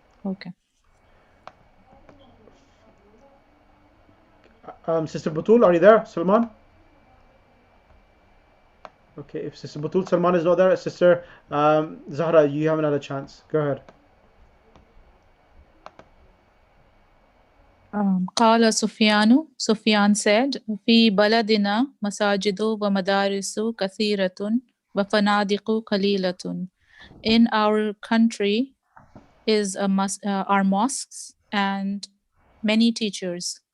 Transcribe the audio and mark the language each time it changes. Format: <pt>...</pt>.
<en>Okay. Sister Batul, are you there? Salman? Okay, if Sister Batul Salman is not there, Sister Zahra, you have another chance. Go ahead.</en> <ar>قال سفيان</ar> <en>Sufyan said</en> <ar>في بلدنا مساجد ومدارس كثيرة وفنادق قليلة.</ar> <en>In our country are mosques and many teachers.</en>